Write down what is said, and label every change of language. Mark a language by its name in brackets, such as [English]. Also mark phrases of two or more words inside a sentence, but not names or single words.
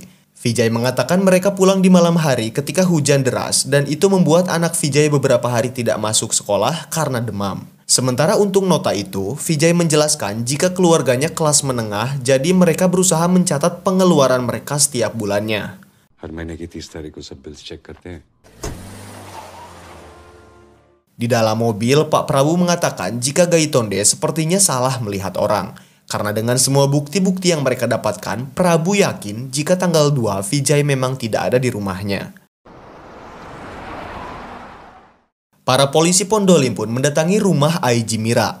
[Indonesian] Vijay mengatakan mereka pulang di malam hari ketika hujan deras dan itu membuat anak Vijay beberapa hari tidak masuk sekolah karena demam. Sementara untuk nota itu, Vijay menjelaskan jika keluarganya kelas menengah, jadi mereka berusaha mencatat pengeluaran mereka setiap bulannya. [Hindi] हर महीने की 30 तारीख को सब [English] bills check [Hindi] करते हैं. [Indonesian] Di dalam mobil, Pak Prabu mengatakan jika Gaitonde sepertinya salah melihat orang. Karena dengan semua bukti-bukti yang mereka dapatkan, Prabu yakin jika tanggal 2 Vijay memang tidak ada di rumahnya. Para polisi Pondolim pun mendatangi rumah IG Mira.